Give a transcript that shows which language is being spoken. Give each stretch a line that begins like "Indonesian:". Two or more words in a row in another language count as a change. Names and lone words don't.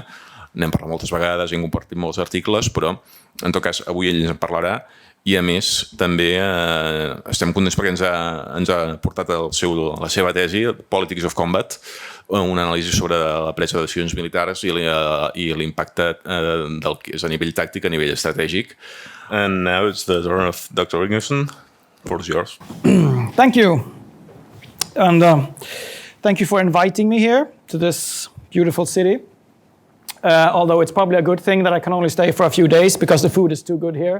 Catalan: N'hem parlat moltes vegades, hem compartit molts articles, però en tot cas avui ell ens en parlarà i a més també estem contents perquè ens ha portat la seva tesi, Politics of Combat, una anàlisi sobre la presa de decisions militars i l'impacte del que és a nivell tàctic, a nivell estratègic.
English: And now it's the turn of Dr. Ingesson. The floor is yours. Thank you. And thank you for inviting me here to this beautiful city. Although it's probably a good thing that I can only stay for a few days because the food is too good here.